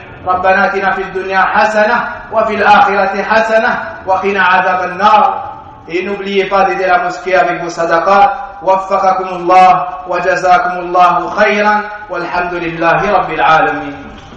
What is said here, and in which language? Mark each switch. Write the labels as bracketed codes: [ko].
[ar] ربنا آتنا في الدنيا حسنة وفي الآخرة حسنة وقنا عذاب النار. [fr] Et n'oubliez pas d'aider la mosquée avec vos sadaqas. [ar] وفقكم الله وجزاكم الله خيرا والحمد لله رب العالمين.